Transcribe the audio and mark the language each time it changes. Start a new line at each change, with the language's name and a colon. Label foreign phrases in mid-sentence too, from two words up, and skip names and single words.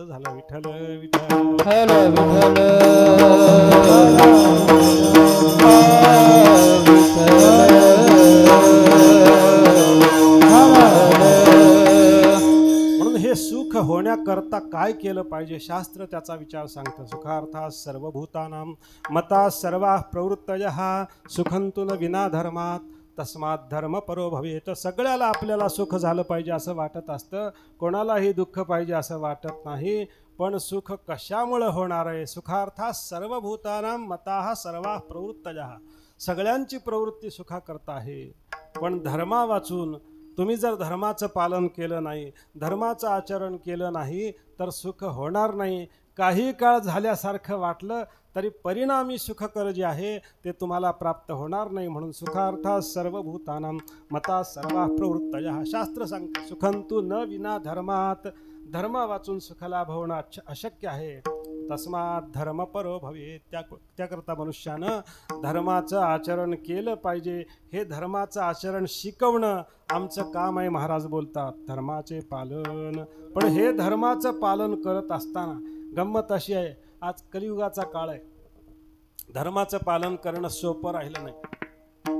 Marathi: झालं विठ्ठल विठ्ठल म्हणून हे सुख होण्याकरता काय केलं पाहिजे, शास्त्र त्याचा विचार सांगतं.
Sanskrit: सुखार्थाः सर्वभूतानां मता सर्वाः प्रवृत्तयः सुखंतु न विना धर्मात् तस्मात् धर्म परो भवेत.
Marathi: सगळ्याला आपल्याला सुख झालं पाहिजे असं वाटत असतं, कोणालाही दुःख पाहिजे असं वाटत नाही. पण सुख कशामुळे होणार आहे?
Sanskrit: सुखार्थाः सर्वभूतानां मताः सर्वाः प्रवृत्तयः.
Marathi: सगळ्यांची प्रवृत्ती सुखाकरता आहे. पण धर्मा वाचून तुम्ही जर धर्माचं पालन केलं नाही, धर्माचं आचरण केलं नाही, तर सुख होणार नाही. काही काळ झाल्यासारखं वाटलं तरी परिणामी सुखकर जे आहे ते तुम्हाला प्राप्त होणार नाही.
Sanskrit: म्हणून सुखार्थाः सर्वभूतानां मता सर्वाः प्रवृत्तयः.
Marathi: शास्त्र सांगते
Sanskrit: सुखंतु न विना धर्मात.
Marathi: धर्म वाचून सुखलाभ होणं अशक्य आहे.
Sanskrit: तस्मात् धर्म परो भवेत.
Marathi: त्याकरता मनुष्यानं धर्माचं आचरण केलं पाहिजे. हे धर्माचं आचरण शिकवणं आमचं काम आहे. महाराज बोलतात धर्माचे पालन. पण हे धर्माचं पालन करत असताना गंमत अशी आहे, आज कलियुगाचा काळ आहे, धर्माचं पालन करणं सोपं राहिलं नाही.